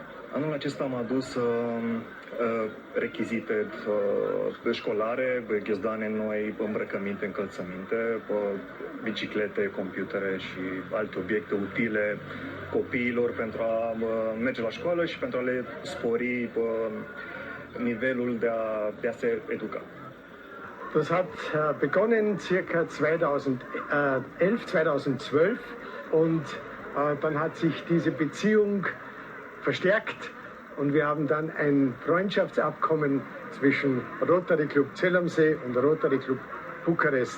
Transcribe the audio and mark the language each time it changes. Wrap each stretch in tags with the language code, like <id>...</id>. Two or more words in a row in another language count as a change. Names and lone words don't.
<ro>Anul acesta am adus rechizite școlare, ghiozdoane noi, îmbrăcăminte, încălțăminte, biciclete, computere și alte obiecte utile copiilor pentru a merge la școală și pentru a le spori nivelul de a se educa.</ro> <de>Das hat begonnen circa 2011, 2012 und dann hat sich diese Beziehung verstärkt und wir haben dann ein Freundschaftsabkommen zwischen Rotary Club Zeelamzee und Rotary Club Bukarest.</de>